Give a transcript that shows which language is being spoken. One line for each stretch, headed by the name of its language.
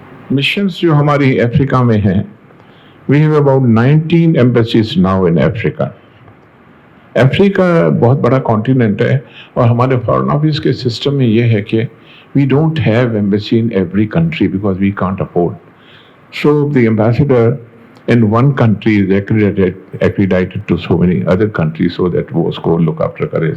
Urdu: Missions جو ہماری افریقہ میں ہیں,
English: we have about 19 embassies now in Africa.
Urdu: افریقہ بہت بڑا کانٹیننٹ ہے, اور ہمارے فارن آفس کے سسٹم میں یہ ہے کہ
English: we don't have embassy in every country because we can't afford. So the ambassador in one country is accredited to so many other countries so that
Urdu: وہ اس کو
English: look after کرے.